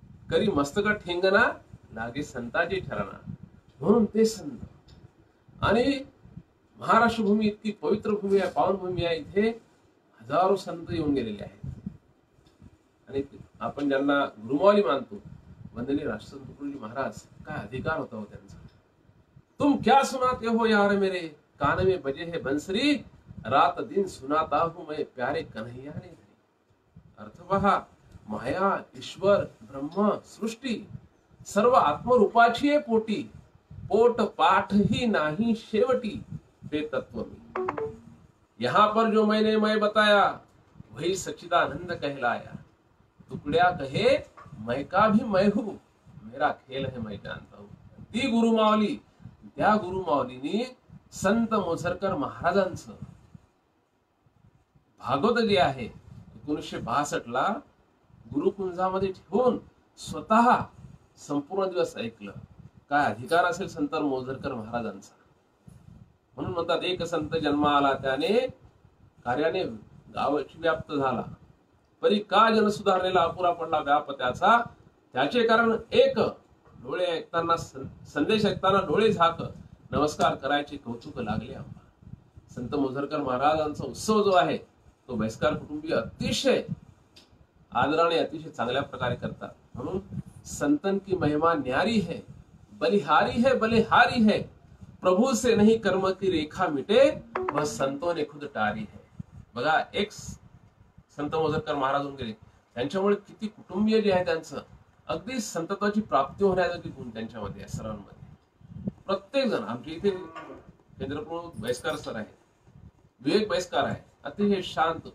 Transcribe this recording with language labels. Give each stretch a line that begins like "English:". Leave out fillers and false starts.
Marathi: करी मस्तक ठेंगना लागे संताची ठरणा. म्हणून ते संत. आणि महाराष्ट्र भूमी इतकी पवित्र भूमी आहे, पावन भूमी आहे. इथे हजारो संत येऊन गेलेले आहेत. आणि आपण ज्यांना गुरुमाऊली मानतो, वंदनीय राष्ट्रसंत तुकडोजी महाराज, काय अधिकार होता हो त्यांचा.
Hindi: तुम क्या सुनाते हो यार मेरे, कान में बजे है बंसरी, रात दिन सुनाता हूं मैं प्यारे कन्हैया ने.
Marathi: अर्थ पहा, माया, ईश्वर, ब्रह्म, सृष्टी सर्व आत्मरूपाची आहे पोटी, पोट पाठ ही नाही शेवटी ते तत्व मी.
Hindi: यहां पर जो मैंने मैं बताया वही सच्चिदानंद कहलाया. टुकड्या कहे मैं का भी मैं हूं, मेरा खेल है मैं जानता हूं.
Marathi: ती गुरुमाऊली, त्या गुरुमाऊलीनी संत मोझरकर महाराजांचं भागवत जे आहे 1962 ला गुरुकुंजामध्ये ठेवून स्वतः संपूर्ण दिवस ऐकलं. काय अधिकार असेल संत मोझरकर महाराजांचा. म्हणून म्हणतात, एक संत जन्म आला त्याने कार्याने गावाची व्याप्त झाला, परी का जन सुधारलेला अपुरा पडला व्याप त्याचा. त्याचे कारण एक, डोळे ऐकताना संदेश ऐकताना डोळे झाक, नमस्कार करायचे कौतुक लागले आम्हा. संत मोझरकर महाराजांचा उत्सव जो आहे तो बैसकार कुटुंबीय अतिशय आदराने अतिशय चांगल्या प्रकारे करतात. म्हणून
Hindi: संतन की महिमा न्यारी है, बलिहारी है बलिहारी है, प्रभु से नहीं कर्म की रेखा मिटे, वह संतों ने खुद टारी है.
Marathi: बघा, एक संत मोझरकर महाराज होऊन गेले, त्यांच्यामुळे किती कुटुंबीय जे आहे त्यांचं अगदी संतत्वाची प्राप्ती होण्याचा गुण त्यांच्यामध्ये आहे सर्वांमध्ये. प्रत्येक जण आमच्या इथे केंद्रप्रमुख बैसकार सर आहे, विवेक बैसकार आहे, अतिशय शांत.